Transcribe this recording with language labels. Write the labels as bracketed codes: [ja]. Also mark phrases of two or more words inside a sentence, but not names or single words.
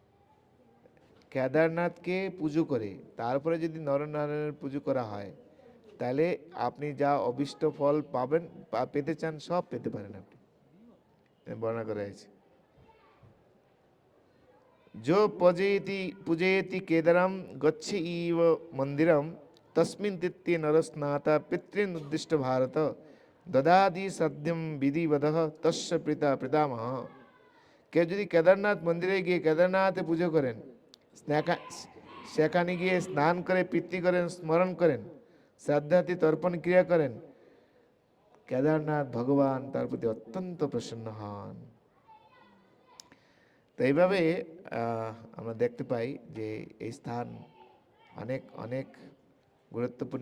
[bn] কেদারনাথকে পুজো করে তারপরে যদি নরনারায়ণের পুজো করা হয়, তাহলে আপনি যা অভীষ্ট ফল পাবেন বা পেতে চান সব পেতে পারেন আপনি। বর্ণনা করা হয়েছে, [sa] जो पूजयति केदारम गच्छे इव मंदिरम तस्मिन् तीर्थे नरस्नाता पितॄन् उद्दिष्ट भारत ददाति सद्यम विधिवदः तस्य पिता पितामह। [bn] কেউ যদি কেদারনাথ মন্দিরে গিয়ে কেদারনাথে পুজো করেন, সেখানে গিয়ে স্নান করে পিতৃ করেন, স্মরণ করেন, শ্রাদ্ধাতি তর্পণ ক্রিয়া করেন, কেদারনাথ ভগবান তার প্রতি অত্যন্ত প্রসন্ন হন। তো এইভাবে আমরা দেখতে পাই যে এই স্থান অনেক অনেক গুরুত্বপূর্ণ।